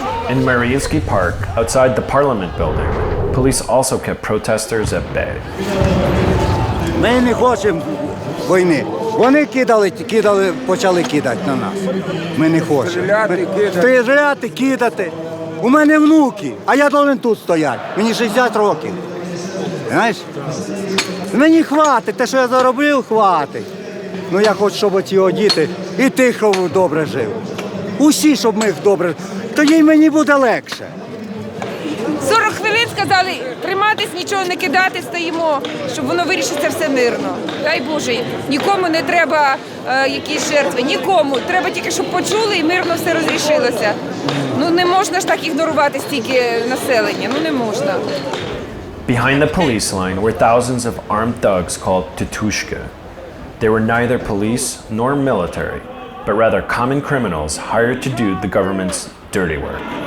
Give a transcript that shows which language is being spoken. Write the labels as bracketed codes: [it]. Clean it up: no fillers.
[en] In Mariinsky Park, outside the Parliament building, police also kept protesters at bay. [uk] Ми не хочемо війни. Вони почали кидати на нас. Ми не хочемо. Стріляти, кидати. У мене внуки, а я повинен тут стояти. Мені 60 років. Знаєш? Мені хватить, те, що я заробив, хватить. Ну я хочу, щоб ці діти і тихо добре жили. Усі, щоб ми їх добре. Тоді мені буде легше. 40 хвилин сказали триматись, нічого не кидати, стоїмо, щоб воно вирішиться все мирно. Дай Боже, нікому не треба якісь жертви, нікому. Треба тільки, щоб почули і мирно все розрішилося. Ну не можна ж так ігнорувати стільки населення, ну не можна. [en] Behind the police line were thousands of armed thugs called Titushka. They were neither police nor military, but rather common criminals hired to do the government's dirty work.